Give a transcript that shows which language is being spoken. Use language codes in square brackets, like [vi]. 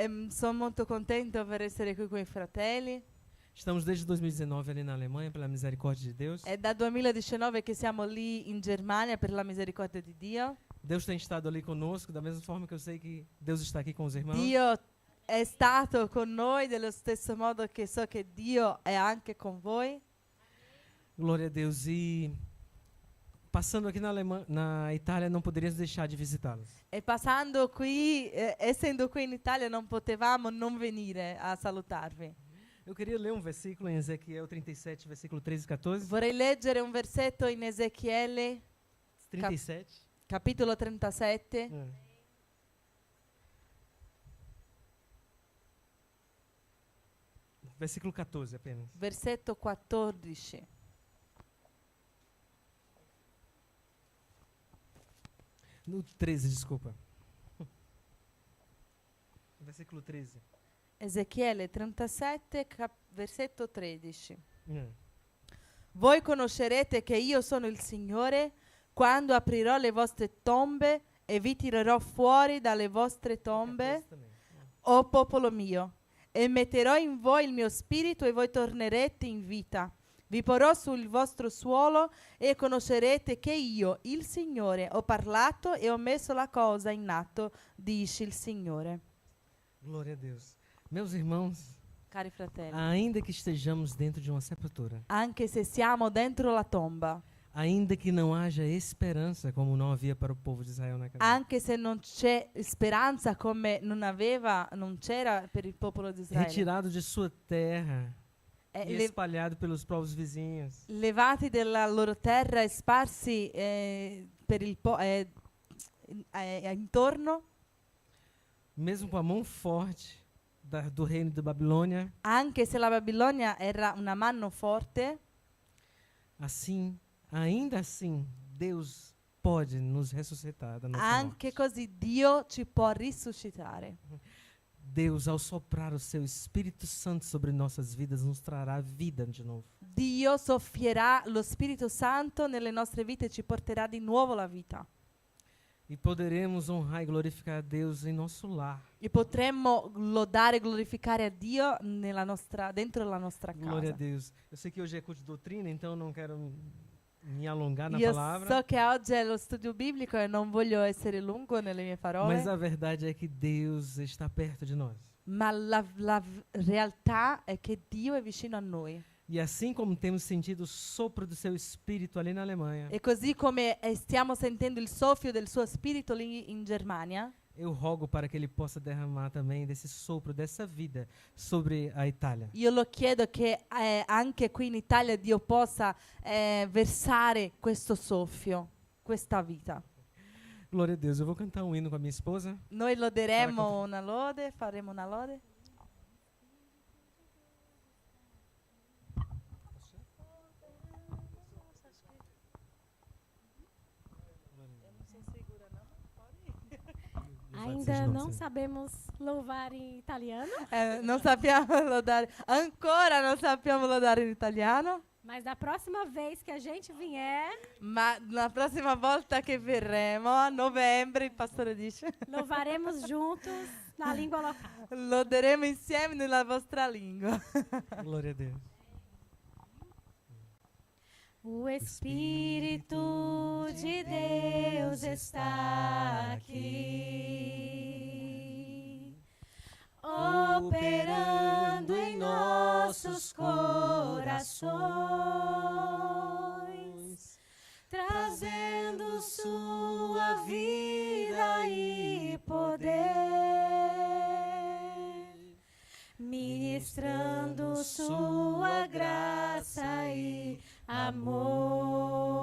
[it] Sono molto contento per essere qui con i fratelli. [pt] Estamos desde 2019 ali na Alemanha, pela misericórdia de Deus. [it] È da 2019 che siamo lì in Germania per la misericordia di Dio. [pt] Deus tem estado ali conosco, da mesma forma que eu sei que Deus está aqui com os irmãos. [it] Dio è stato con noi dello stesso modo che so che Dio è anche con voi. [pt] Glória a Deus. E passando aqui na Itália, não poderíamos deixar de visitá-los. [it] E passando qui, essendo qui in Italia, non potevamo non venire a salutarvi. [pt] Eu queria ler um versículo em Ezequiel 37, versículo 13 e 14. [it] Vorrei leggere un versetto in Ezechiele, 37. capitolo 37. [pt] Versículo 14 apenas. [it] Versetto 14. [pt] No 13, desculpa. Versículo 13. [it] Ezechiele 37, versetto 13. Hum. Voi conoscerete che io sono il Signore quando aprirò le vostre tombe e vi tirerò fuori dalle vostre tombe, [pt] 14 também. [it] o popolo mio, e metterò in voi il mio spirito e voi tornerete in vita. Vi porrò sul vostro suolo e conoscerete che io, il Signore, ho parlato e ho messo la cosa in atto, dice il Signore. [pt] Glória a Deus. Meus irmãos, [it] Cari fratelli, [pt] ainda que estejamos dentro de uma sepultura, [it] anche se siamo dentro la tomba, [pt] ainda que não haja esperança como não havia para o povo de Israel naquela época, [it] anche se non c'è speranza come non c'era per il popolo di Israele, [pt] retirado de sua terra e le- espalhado pelos povos vizinhos, [it] levati dalla loro terra e sparsi per intorno, [pt] mesmo com a mão forte do reino da Babilônia, [it] anche se la Babilonia era una mano forte, [pt] assim, ainda assim, Deus pode nos ressuscitar da nossa [it] anche [pt] morte. [it] così Dio ci può risuscitare. [pt] Deus, ao soprar o seu Espírito Santo sobre nossas vidas, nos trará vida de novo. [it] Dio soffierà lo Spirito Santo nelle nostre vite e ci porterà di nuovo la vita. [pt] E poderemos honrar e glorificar a Deus em nosso lar. [it] E potremmo lodare e glorificare a Dio dentro la nostra [pt] Glória a [it] casa. [pt] Deus. Eu sei que hoje é culto de doutrina, então não quero me alongar na [it] Io [pt] palavra. [it] so che oggi è lo studio biblico e non voglio essere lungo nelle mie parole, [pt] Mas a verdade é que Deus está perto de nós. [it] ma la realtà è che Dio è vicino a noi. [pt] E assim como temos sentido o sopro do seu Espírito ali na Alemanha, [it] E così come stiamo sentendo il soffio del suo spirito lì in Germania, [pt] eu rogo para que Ele possa derramar também desse sopro, dessa vida sobre a Itália. [it] io lo chiedo che anche qui in Italia Dio possa versare questo soffio, questa vita. [pt] Glória a Deus. Eu vou cantar um hino com a minha esposa. [it] Noi loderemo una lode, faremo una lode. [pt] Ainda não sabemos louvar em italiano, [it] Non sappiamo lodare, ancora non sappiamo lodare in italiano, [pt] mas da próxima vez que a gente vier, [it] ma la prossima volta che verremo, a novembre, il pastore dice, [pt] louvaremos juntos na língua local. [it] loderemo insieme nella vostra lingua. [pt] Glória a Deus. O Espírito de Deus está aqui, operando em nossos corações, trazendo sua vida e poder, ministrando sua graça e amor.